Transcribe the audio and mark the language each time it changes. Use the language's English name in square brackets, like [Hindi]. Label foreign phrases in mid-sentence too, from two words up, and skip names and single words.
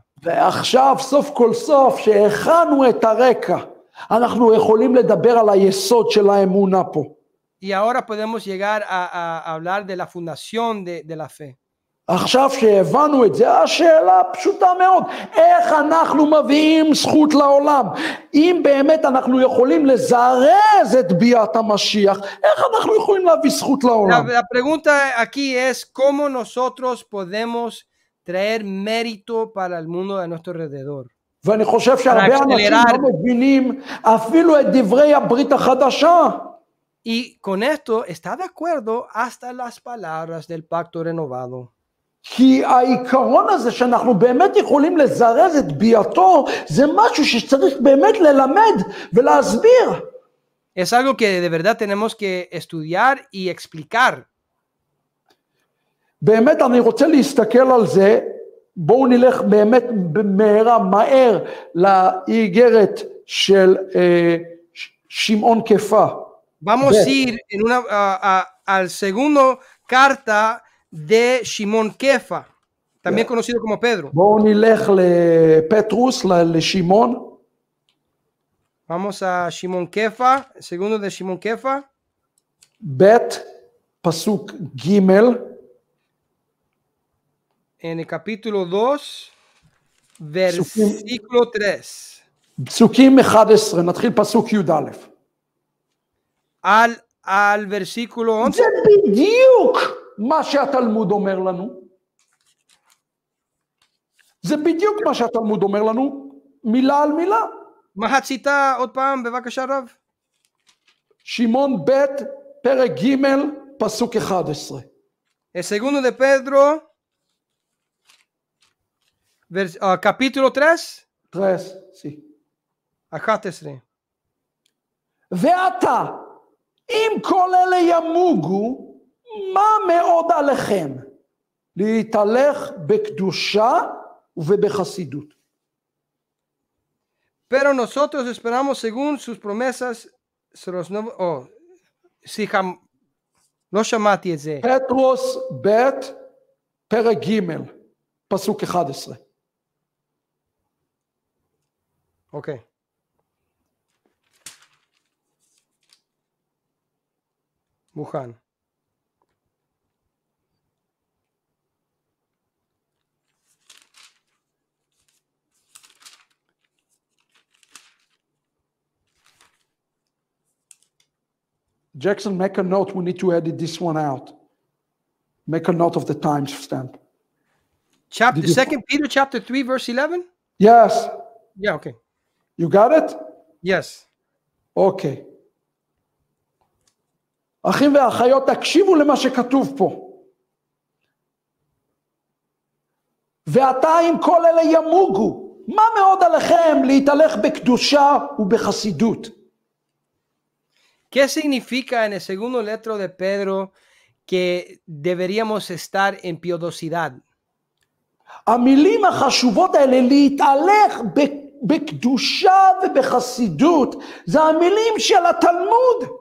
[Hebrew] ועכשיו סוף כל סוף שהכנו את הרקע, אנחנו יכולים לדבר על היסוד של האמונה פה. [Spanish] Y ahora podemos llegar a hablar de la fundación de la fe. [Hebrew] עכשיו שהבנו את זה, השאלה פשוטה מאוד, איך אנחנו מביאים זכות לעולם? אם באמת אנחנו יכולים לזרז את ביאת המשיח, איך אנחנו יכולים להביא זכות לעולם? [Spanish] La pregunta aquí es cómo nosotros podemos traer mérito para el mundo de nuestro alrededor. [Hebrew] ואני חושב שהרבה אנשים לא מבינים אפילו את דברי הברית החדשה. [Spanish] Y con esto está de acuerdo hasta las palabras del pacto renovado. [Hebrew] כי העיקרון הזה שאנחנו באמת יכולים לזרז את ביאתו, זה משהו שצריך באמת ללמד ולהסביר. [Spanish] Es algo que de verdad tenemos que estudiar y explicar. [Hebrew] באמת אני רוצה להסתכל על זה, בואו נלך באמת מהר לאיגרת של שמעון כפה. [Spanish] Vamos a ir en al segundo carta de Shimon Kefa, también conocido como Pedro. [Hebrew] בואו נלך לפטרוס, לשמעון. [Spanish] Vamos a Shimon Kefa, segundo de Shimon Kefa. [Hebrew] ב' פסוק ג' [Spanish] en el capítulo 2, versículo 3. [Hebrew] פסוקים 11, נתחיל פסוק י"א. [Spanish] al versículo 11. [Hebrew] זה בדיוק מה שהתלמוד אומר לנו. זה בדיוק מה שהתלמוד אומר לנו, מילה על מילה. מחציתה עוד פעם, בבקשה רב. שמעון ב' פרק ג' פסוק 11. [Spanish] El segundo de Pedro, capítulo 3. 3, sí. 11. [Hebrew] ואתה אם כל אלה ימוגו, מה מאוד עליכם? להתהלך בקדושה ובחסידות. [Spanish] Pero nosotros esperamos según sus promesas. [Hebrew] לא שמעתי את זה. פטרוס ב' פרק ג' פסוק 11. אוקיי. מוכן. [English] Jackson, make a note. We need to edit this one out. Make a note of the time stamp. Chapter 2 Peter chapter 3 verse 11? Yes. Yeah, okay. You got it? Yes. Okay. [Hebrew] אחים ואחיות, תקשיבו למה שכתוב פה. ועתה אם כל אלה ימוגו, מה מאוד עליכם להתהלך בקדושה ובחסידות? [Spanish] ¿Qué significa en el segundo letra de Pedro que deberíamos estar en piadosidad? [Hebrew] המילים החשובות האלה, להתהלך בקדושה ובחסידות, זה המילים של התלמוד.